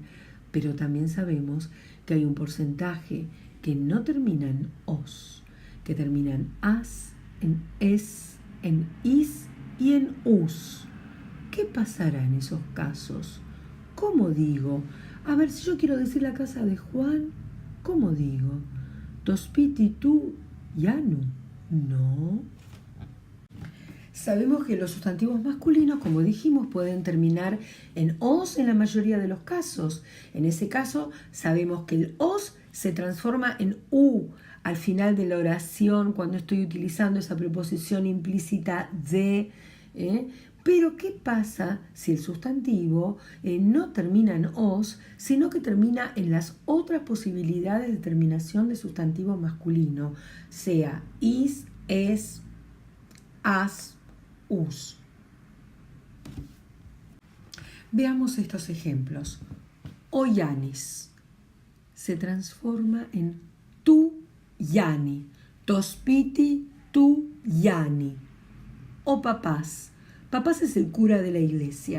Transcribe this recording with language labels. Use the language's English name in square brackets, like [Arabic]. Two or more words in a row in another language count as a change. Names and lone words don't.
[Spanish] Pero también sabemos que hay un porcentaje que no termina en os, que termina en as, en es, en is y en us. ¿Qué pasará en esos casos? ¿Cómo digo? A ver, si yo quiero decir la casa de Juan, ¿cómo digo? [Greek] Το σπίτι του Γιάννου. [Spanish] No. Sabemos que los sustantivos masculinos, como dijimos, pueden terminar en os en la mayoría de los casos. En ese caso, sabemos que el os se transforma en u al final de la oración cuando estoy utilizando esa preposición implícita de, Pero ¿qué pasa si el sustantivo no termina en os, sino que termina en las otras posibilidades de terminación de sustantivo masculino, sea is, es, as, us? Veamos estos ejemplos. Oyanis se transforma en [Greek] του Γιάννη, το σπίτι του Γιάννη. Ο παπάς. [Spanish] Papás es el cura de la iglesia.